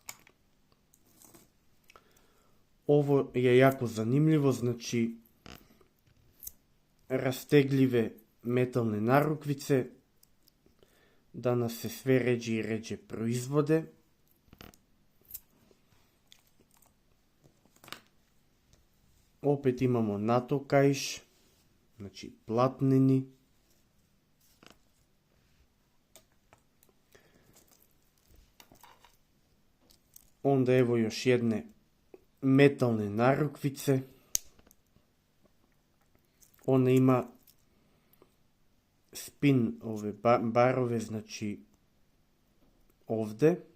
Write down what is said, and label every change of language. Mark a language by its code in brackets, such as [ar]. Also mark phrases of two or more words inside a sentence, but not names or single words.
[sr] Ово е јако занимљиво, значи растегливе метални наруквице. Данас се све реđe и реđe производе. Опет имамо НАТО каиш, Znači, platnени. Onda evo još jedne metalne narukvice. Ona ima spin ove barove, znači ovde.